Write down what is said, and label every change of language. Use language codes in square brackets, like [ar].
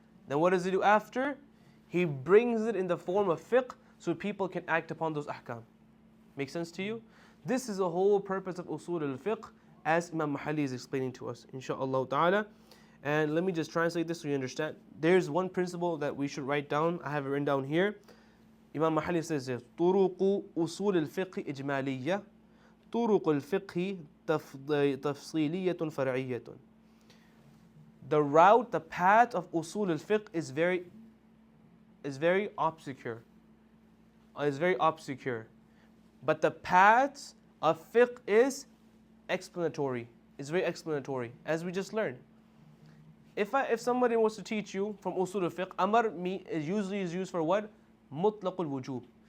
[en] Then what does he do after? He brings it in the form of fiqh so people can act upon those ahkam. Make sense to you? This is the whole purpose of usul al-fiqh as Imam Mahalli is explaining to us, inshaAllah ta'ala. And let me just translate this so you understand. There's one principle that we should write down. I have it written down here. [ar] Imam Mahalli says this: طرق أصول الفقه إجمالية طرق الفقه تفصيلية فرعية. [en] The route, the path of usul al-fiqh is very obscure. It's very obscure. But the path of fiqh is explanatory. It's very explanatory, as we just learned. If somebody wants to teach you from usul al-fiqh, amr usually is used for what? Mutlaq al-wujub.